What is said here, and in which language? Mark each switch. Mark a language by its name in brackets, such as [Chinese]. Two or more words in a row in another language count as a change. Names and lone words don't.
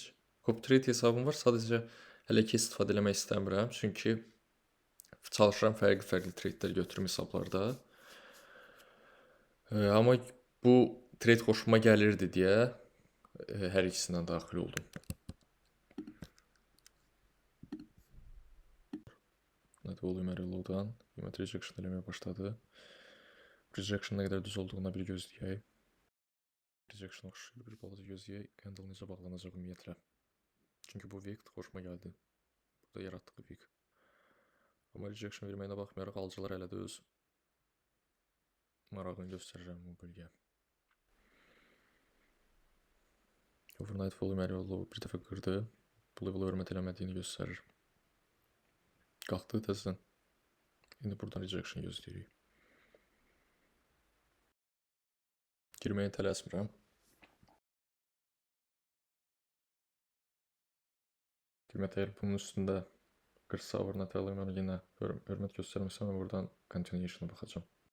[English] Copy trade [Azerbaijani] hesabım var. Sadəcə hələ ki istifadə eləmək istəmirəm. Çünki çalışıram fərqli trade'lər götürüm hesablarda. Amma bu trade xoşuma gəlirdi deyə hər ikisindən daxil oldum. [English] Volume area low-dan [Azerbaijani] qiymət rejection eləməyə başladı. Rejection nə qədər düz olduğuna bir gözləyək. Rejection oxşuyur, bir balaca gözləyək, candle necə bağlanacaq ümumiyyətlə. Çünki bu week xoşuma gəldi. Burada yaratdığı week. Amma rejection verməyinə baxmayaraq alıcılar hələ də öz marağını göstərirəm bu bölgəyə. [English] Overnight volume area low [Azerbaijani] bir dəfə qırdı. Bu level hörmət eləmədiyini göstərir. Qalxdı təzədən. İndi buradan rejection gözləyirik. Girməyə tələsmirəm. Qiymət əgər bunun üstündə 40 [English] overnight volume [Azerbaijani] yenə hörmət göstərməsəm, buradan continuation'a baxacağım.